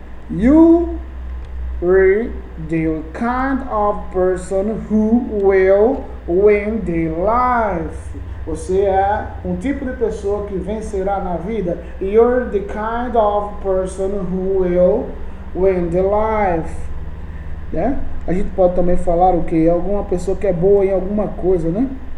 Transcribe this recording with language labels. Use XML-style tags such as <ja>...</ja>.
<en>You are the kind of person who will win the life.</en> <pt>Você é um tipo de pessoa que vencerá na vida.</pt> <en>You're the kind of person who will win the life.</en> <pt>Né? A gente pode também falar o que? Alguma pessoa que é boa em alguma coisa, né?</pt>